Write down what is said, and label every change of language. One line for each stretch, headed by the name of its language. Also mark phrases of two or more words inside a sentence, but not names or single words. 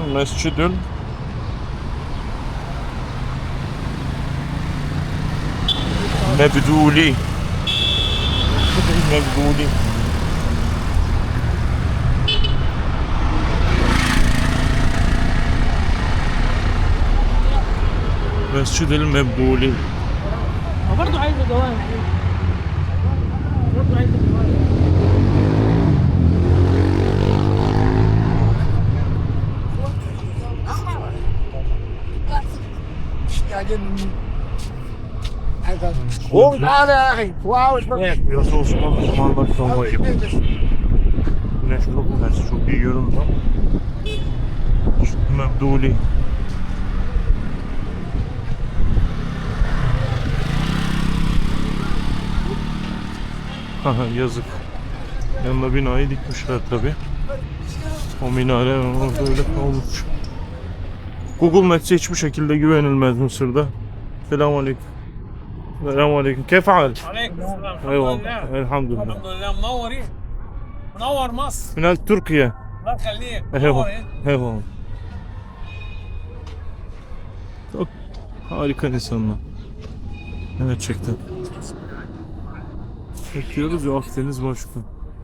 Turkish: Mescidül Mebduli. Mebduli. Mescidül Mebduli.
Arabic: برضه عايز جواب برضه عايز جواب قوم تعالى يا اخي واو
Turkish: Biraz Osmanlı zamanında kalma gibi. Güneş çok ters, çok iyi göründü ama. Mebduli. Haha, yazık. Yanına binayı dikmişler tabi. O minare orada öyle kalmış. Google Maps hiçbir şekilde güvenilmez Mısır'da. Selamünaleyküm. Selamünaleyküm.
Arabic: كيف حال? عليكم السلام
Turkish: Eyvallah. Elhamdülillah.
Arabic: الحمد لله منورين منور مصر Minal Türkiye. الله يخليك
Turkish: Eyvallah.
Arabic: منورين
Turkish: Eyvallah. Çok harika insanlar. Gerçekten. Bekliyoruz ya, Akdeniz başka.